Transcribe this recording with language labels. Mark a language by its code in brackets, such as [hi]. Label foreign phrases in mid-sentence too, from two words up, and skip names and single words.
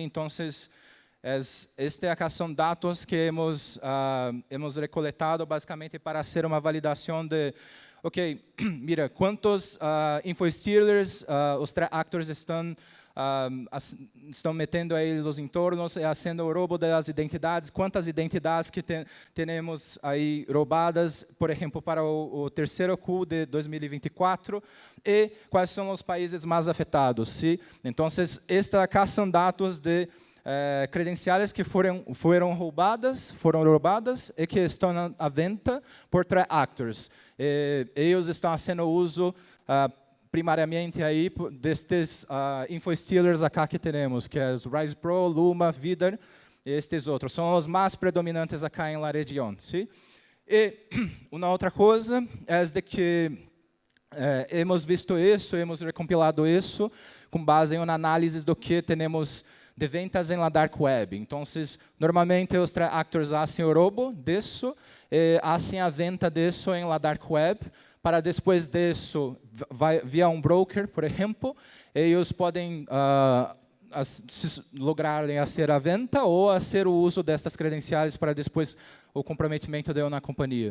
[pt] Então, acá são dados que [es] hemos recoletado [pt] basicamente para fazer uma validação de ok, mira, quantos InfoStealers os actors estão metendo aí nos entornos e fazendo o roubo das identidades, quantas identidades que temos aí roubadas, por exemplo, para o terceiro Q de 2024, e quais são os países mais afetados. [es] ¿Sí? [pt] Então, acá são dados de credenciais que foram roubadas e que estão à venda por [en] threat actors. [pt] Eles estão fazendo uso primariamente aí destes InfoStealers acá que temos, que é o Rise Pro, Luma, Vidar e estes outros. São os mais predominantes [es] acá em la [pt] região. ¿Sí? E uma outra coisa é de que [es] hemos visto [pt] isso, [es] hemos recompilado [pt] isso com base em uma análise do que temos de [es] ventas em la [en] dark web. [pt] Então, normalmente os [en] threat actors [pt] fazem o roubo disso, fazem a venda disso [es] em la [en] dark web, [pt] para depois disso, via um broker, por exemplo, eles podem lograrem fazer a venda ou fazer o uso destas credenciais para depois o comprometimento de uma companhia.